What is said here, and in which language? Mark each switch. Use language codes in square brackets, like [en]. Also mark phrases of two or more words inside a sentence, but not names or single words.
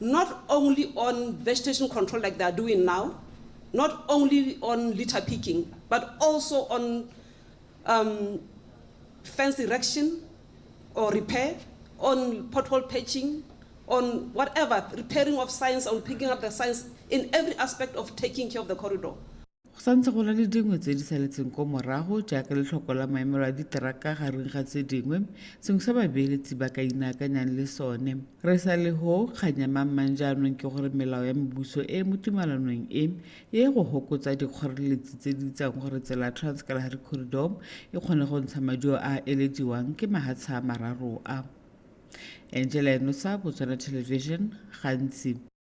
[en] not only on vegetation control like they are doing now, not only on litter picking, but also on fence erection or repair, on pothole patching, on whatever, repairing of signs, on picking up the signs, in every aspect of taking care of the corridor. [tn] Santse go na le dingwe tse di saletseng ko morago jaaka letlhoko la maemelo a diteraka gareng ga tse dingwe sengwe sa babeeletsi ba ka inaakanyang le sone re sa le ho kganya mang jaanong ke gore melao ya mebuso e mo tumalanong e go hokotsa dikgoreletsi tse di itsang gore tsela ya Trans-Kalahari Corridor e kgone go ntsha maduo a elediwang ke mahatsha a mararo a Angela Enosa, Botswana Television, gantsi.